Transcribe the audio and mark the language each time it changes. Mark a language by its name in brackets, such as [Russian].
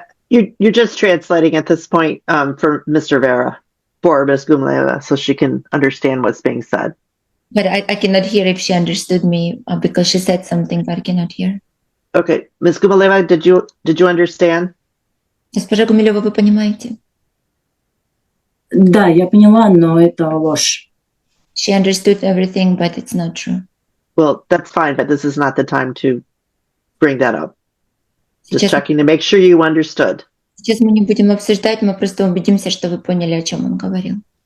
[English] You're just translating at this point for Mr. Vera, for Ms. Gumlieva, so she can understand what's being said. But I cannot hear if she understood me because she said something, but I cannot hear. Okay, Ms. Gumlieva, did you understand? [Russian] Госпожа Гумилева, вы понимаете? Да, я поняла, но это ложь. [English] She understood everything, but it's not true. Well, that's fine, but this is not the time to bring that up. Just [Russian] Сейчас, [English] checking to make sure you understood. [Russian] сейчас мы не будем обсуждать, мы просто убедимся, что вы поняли, о чем он говорил.